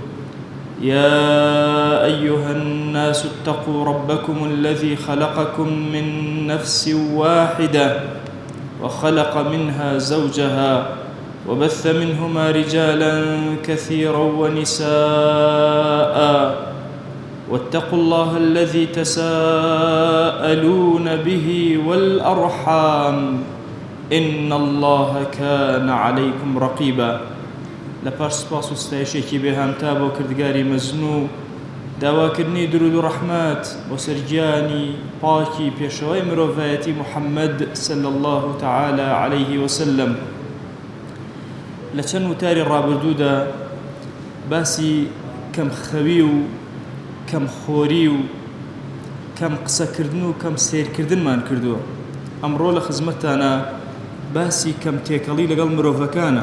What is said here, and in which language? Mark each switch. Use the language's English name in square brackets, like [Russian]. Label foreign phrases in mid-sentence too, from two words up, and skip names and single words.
[Arabic] يا أيها الناس اتقوا ربكم الذي خلقكم من نفس واحدة وخلق منها زوجها وبث منهما رجالاً كثيراً ونساءً، واتقوا الله الذي تساءلون به والأرحام إن الله كان عليكم رقيبا. [Central Kurdish] لپاش سپاس و ستایشێکی بێهامتا بۆ کردگاری مەزنوو، داواکردنی درود و ڕەحمەت بۆ سەرگیانی پاکی پێشەوەی مرۆڤایەتی محەممەد [Arabic] صلی الله تعالى عليه وسلم. [Central Kurdish] لە چەند وتاری ڕابردوودا باسی کەمخەوی و کەمخۆری و کەم قسەکردن و کەم سیرکردنمان کردووە. ئەمڕۆ لە خزمەتتانە باسی کەم تێکەڵی لەگەڵ مرۆڤەکانە.